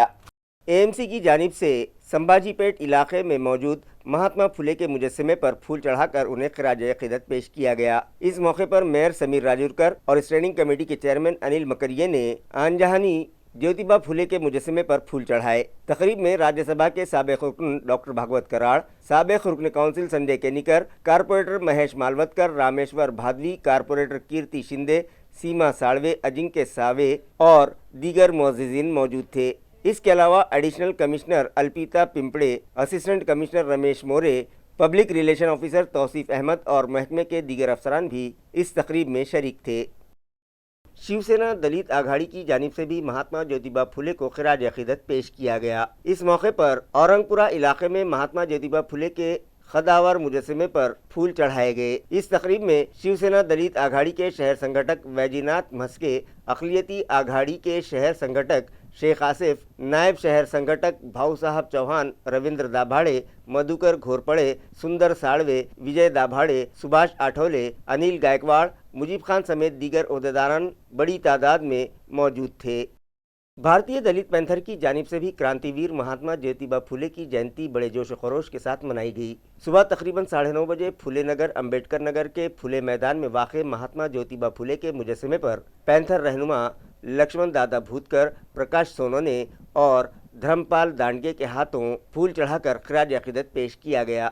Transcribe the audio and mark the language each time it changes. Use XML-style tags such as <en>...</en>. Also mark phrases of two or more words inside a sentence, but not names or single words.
<ur>AMC کی جانب سے سمبھاجی پیٹ علاقے میں موجود مہاتما پھولے کے مجسمے پر پھول چڑھا کر انہیں خراج عقیدت پیش کیا گیا۔ اس موقع پر میئر سمیر راجورکر اور اسٹینڈنگ کمیٹی کے چیئرمین انل مکریے نے آن جہانی جیوتیبا پھولے کے مجسمے پر پھول چڑھائے۔ تقریب میں راجیہ سبھا کے سابق رکن ڈاکٹر بھاگوت کراڑ، سابق رکن کونسل سنجے کینیکر، کارپوریٹر مہیش مالوتکر، رامیشور بھادوی، کارپوریٹر کیرتی شندے، سیما ساڑوے، اجنکے ساوے اور دیگر معززین موجود تھے۔ اس کے علاوہ ایڈیشنل کمشنر الپیتا پمپڑے، اسسٹنٹ کمشنر رمیش مورے، پبلک ریلیشن آفیسر توصیف احمد اور محکمے کے دیگر افسران بھی اس تقریب میں شریک تھے۔ شیو سینا دلت آگھاڑی کی جانب سے بھی مہاتما جیوتیبا پھولے کو خراج عقیدت پیش کیا گیا۔ اس موقع پر اورنگ پورہ علاقے میں مہاتما جیوتیبا پھولے کے خداور مجسمے پر پھول چڑھائے گئے۔ اس تقریب میں شیو سینا دلت آگھاڑی کے شہر سنگھٹک ویجی ناتھ مسکے، اقلیتی آگھاڑی کے شہر سنگھٹک شیخ آصف، نائب شہر سنگھٹک بھاؤ صاحب چوہان، رویندر دابھاڑے، مدھوکر گھورپڑے، سندر ساڑوے، وجے دابھاڑے، سبھاش آٹھولے، انل گائیکواڑ، مجیب خان سمیت دیگر عہدیداران بڑی تعداد میں موجود تھے۔ بھارتیہ دلت پینتھر کی جانب سے بھی کرانتی ویر مہاتما جیوتیبا پھولے کی جینتی بڑے جوش و خروش کے ساتھ منائی گئی۔ صبح تقریباً 9:30 بجے پھولے نگر امبیڈکر نگر کے پھولے میدان میں واقع مہاتما جیوتیبا پھولے کے مجسمے پر پینتھر رہنما لکشمن دادا بھوتکر، پرکاش سونونے اور دھرم پال دانڈگے کے ہاتھوں پھول چڑھا کر خراج عقیدت پیش کیا گیا۔</ur>